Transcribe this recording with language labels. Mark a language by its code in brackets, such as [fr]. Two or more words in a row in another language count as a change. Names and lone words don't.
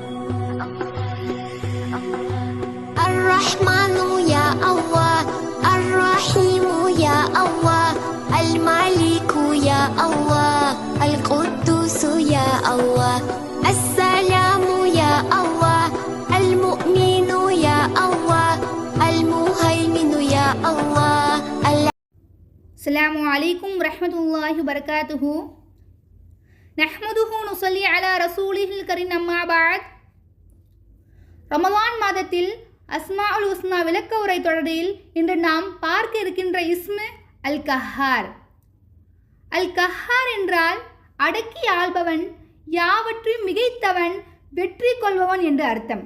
[ar] الرحمن يا الله الرحيم يا الله الملك يا الله القدوس يا الله السلام يا الله المؤمن يا الله المهيمن يا الله. السلام عليكم ورحمة الله وبركاته. نحمده نصلي على رسوله الكريم أما بعد. [ta] ரமலான் மாதத்தில் [ar] أسماء الحسنى [ta] விளக்க உரை தொடரில் இன்று நாம் பார்க்க இருக்கின்ற [ar] اسم القهار. [ta] அல் கஹார் என்றால் அடக்கி ஆள்பவன், யாவற்றையும் மிகைத்தவன், வெற்றி கொள்பவன் என்று அர்த்தம்.